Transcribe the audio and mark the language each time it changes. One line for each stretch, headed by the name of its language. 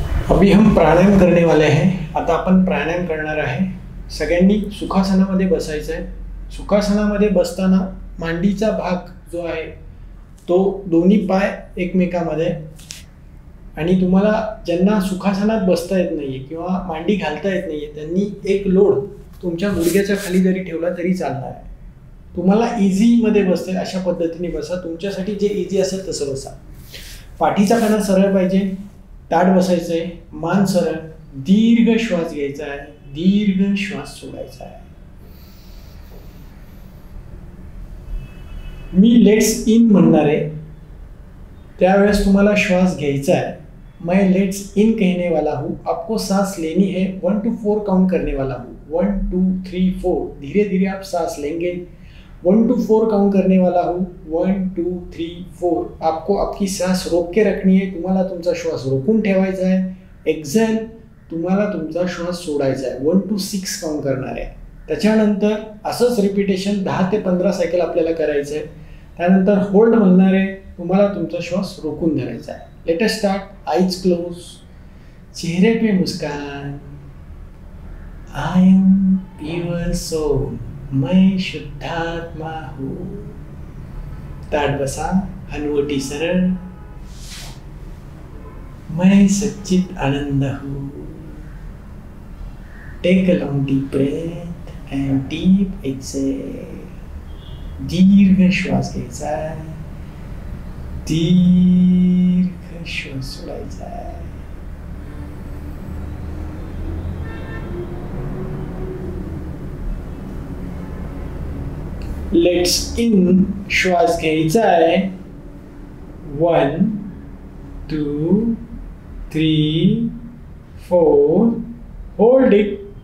Hindi: अभी हम प्राणायाम करने वाले हैं.
Marathi: आता आपण प्राणायाम करणार आहे. सगळ्यांनी सुखासनामध्ये बसायचं आहे. सुखासनामध्ये बसताना मांडीचा भाग जो आहे तो दोन्ही पाय एकमेकामध्ये, आणि तुम्हाला ज्यांना सुखासनात बसता येत नाहीये किंवा मांडी घालता येत नाहीये त्यांनी एक लोड तुमच्या गुडघ्याच्या खाली जरी ठेवला तरी चालणार आहे. तुम्हाला इझीमध्ये बसते अशा पद्धतीने बसा. तुमच्यासाठी जे इझी असेल तसं बसा. पाठीचा कणा सरळ पाहिजे, ताठ बसायचं आहे, मान सरळ, दीर्घ श्वास घ्यायचा आहे, दीर्घ श्वास सोडायचा आहे. मी
English: let's in
Marathi: म्हणणार आहे त्यावेळेस तुम्हाला श्वास घ्यायचा है.
Hindi: मैं लेट्स इन कहने वाला हूँ, आपको सांस लेनी है. 1 to 4 काउंट करने वाला हूँ. 1 2 3 4 धीरे धीरे आप सांस लेंगे. 1 to 4 काउंट करने वाला हूँ. 1 2 3 4 आपको आपकी सांस रोक के रखनी है.
Marathi: तुम्हाला तुमचा श्वास रोखून ठेवायचा आहे. एक्झेल तुम्हाला तुमचा श्वास सोडायचा आहे. 1 to 6 काउंट करणार आहे. त्याच्यानंतर असंच रिपिटेशन 10 ते 15 सायकल आपल्याला करायचं आहे. त्यानंतर होल्ड म्हणणार आहे. तुम्हाला तुमचा श्वास रोखून धरायचा आहे.
English: Let us start. Eyes close,
Hindi: चेहरे पे मुस्कान.
English: I am pure soul,
Hindi: मैं शुद्धात्मा हूँ.
Marathi: ताठ बसा, हनुवटी सरळ.
Hindi: मैं सच्चित आनंद हूँ.
English: Take a long deep breath and deep exhale.
Marathi: दीर्घ श्वास घ्यायचा आहे, दीर्घ श्वास सोडायचा आहे. लेट्स इन श्वास घ्यायचा आहे. 1 2 3 4
English: Hold it.